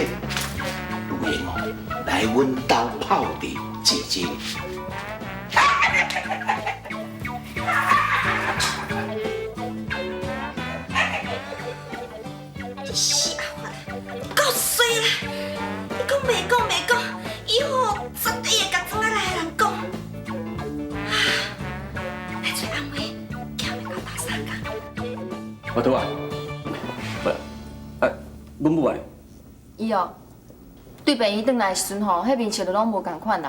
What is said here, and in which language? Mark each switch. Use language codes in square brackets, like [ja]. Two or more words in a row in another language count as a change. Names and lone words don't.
[nan] 有闲哦，来阮兜泡茶坐坐。这死阿发，够衰啦！你讲袂讲，以后绝对会甲庄仔内的人讲。来找安慰，叫伊到大三工。我倒啊，阮母啊，伊哦，对病院转来的时阵吼，迄面色就拢无共款啦。